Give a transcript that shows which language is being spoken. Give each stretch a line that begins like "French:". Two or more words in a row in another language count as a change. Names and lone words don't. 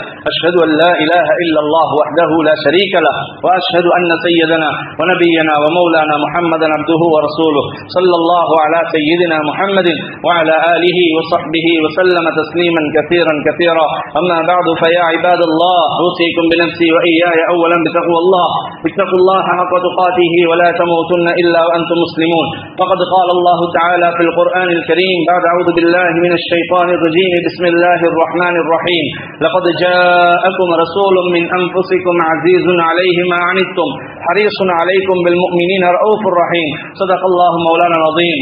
Arabic: أشهد أن لا إله إلا الله وحده لا شريك له وأشهد أن سيدنا ونبينا ومولانا محمدا عبده ورسوله صلى الله على سيدنا محمد وعلى آله وصحبه وسلم تسليما كثيرا كثيرا. أما بعد فيا عباد الله أوصيكم بنفسي وإياي أولا بتقوى الله اتقوا الله حق تقاته ولا تموتن إلا وأنتم مسلمون. فقد قال الله تعالى في القرآن الكريم بعد أعوذ بالله من الشيطان الرجيم بسم الله الرحمن الرحيم لقد جاءكم رسول من أنفسكم عزيز عليه ما عنتم حريص عليكم بالمؤمنين رؤوف رحيم. صدق الله مولانا العظيم.